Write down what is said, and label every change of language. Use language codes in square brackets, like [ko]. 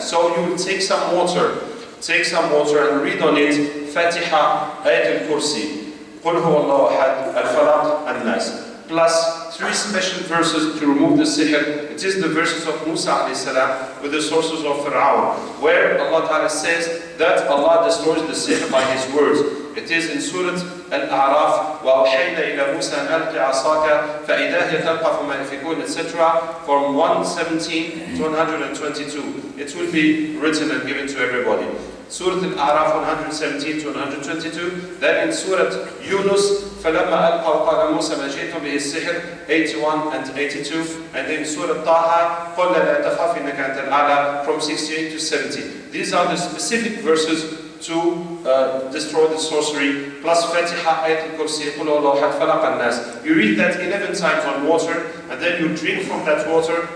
[en] So you will take some water and read on it Fatiha, Ayat al-Kursi, Qul huwa Allahu ahad, al-Falaq, and Nas. Plus 3 special verses to remove the sihr. It is the verses of Musa alayhi salam with the sources of Fir'aun, where Allah Ta'ala says that Allah destroys the sihr by His words. It is in Surah Al-A'raf, [ar] وَأَوْحَيْنَا إِلَى مُوسَى أَنْ أَلْقِ عَصَاكَ فَإِذَا هِيَ تَلْقَفُ مَا يَفِكُونَ, [en] etc. from 117 to 122. It will be written and given to everybody. Surah Al-A'raf 117 to 122. Then in Surah Yunus, [ar] فَلَمَّا أَلْقَوْا قَالَ مُوسَى مَا جِئْتُمْ بِهِ السِّحْرُ [en] 81 and 82. And then Surah Taha, [ar] قُلْ لَا تَخَافْ إِنَّكَ أَنْتَ الْأَعْلَى [en] from 68 to 70. These are the specific verses to destroy the sorcery, plus Fatiha, Ayat al-Kursi, Qul huwa Allahu ahad, Falaq, and Nas. You read that 11 times on water, and then you drink from that water.